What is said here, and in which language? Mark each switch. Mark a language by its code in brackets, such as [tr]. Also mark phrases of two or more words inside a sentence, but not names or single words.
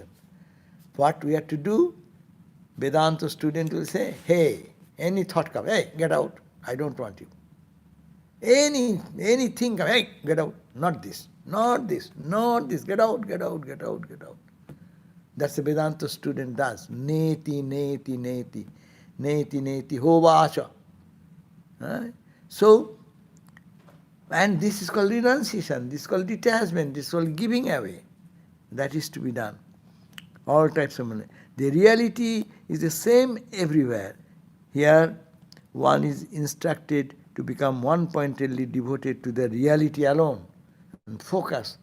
[en] What we have to do? Vedanta student will say, hey, any thought comes, hey, get out, I don't want you. Anything comes, hey, get out, not this, not this, not this, get out, get out, get out, get out. That's the Vedanta student does. [sa] Neti, neti, neti, neti, neti, hovasha. [en] So, And this is called renunciation, this is called detachment, this is called giving away. That is to be done. All types of money. The reality is the same everywhere. Here, one is instructed to become one-pointedly devoted to the reality alone and focus.